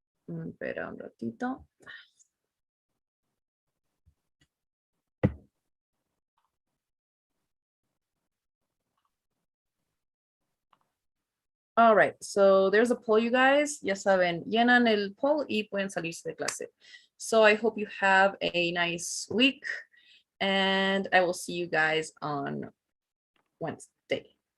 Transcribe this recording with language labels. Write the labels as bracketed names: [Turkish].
[Spanish] Espera un ratito. [English] All right, so there's a poll, you guys. [Spanish] Ya saben, llenan el poll y pueden salirse de clase. [English] So I hope you have a nice week, and I will see you guys on Wednesday.